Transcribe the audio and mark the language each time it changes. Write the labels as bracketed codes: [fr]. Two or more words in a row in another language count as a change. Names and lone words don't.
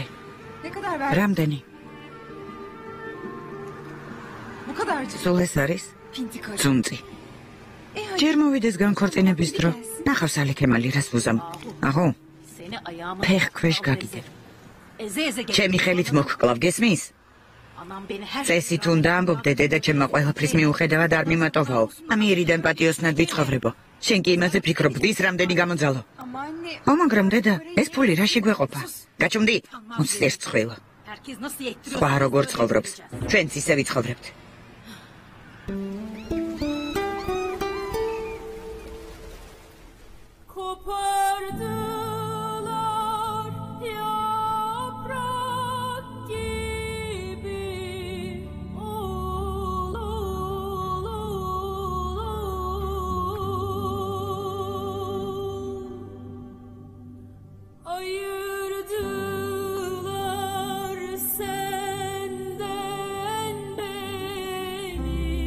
[tr] Ne kadar verdi? [ka] რამდენი? [tr] Bu kadarcık. [ka] სულ ეს არის? [tr] Pinti karı. [ka] ძუნწი. [tr] hadi. [ka] ჯერ მოვიდეს განქორწინების დრო. ნახავს ალიქემალი რას ვუზამ. აჰო, [tr] Seni ayağıma... [ka] ფეხ ქვეშ გაგიდებ. [tr] Eze eze gel. [ka] ჩემი ხელით მოგკლავ, გესმის? [tr] Anam beni her... [ka] წესით უნდა ამბობდე, დედა ჩემმა ყველაფრის მიუხედავად არ მიმატოვაო. ამიერიდან პატიოსნად ვიცხოვრებო. შენ კი იმაზე ფიქრობ, ვის რამდენი გამოძალო. [tr] Ama anne... [ka] მაგრამ დედა, ეს ფული რაში გვეყოფა? გაჩუმდი? უცდებს წყვილო. [tr] Herkes nasıl yettiriyor? [ka] სხვა როგორ ცხოვრობს? ჩვენც ისე ვიცხოვრებთ. [tr] Kopardılar yaprak gibi ayırdılar senden beni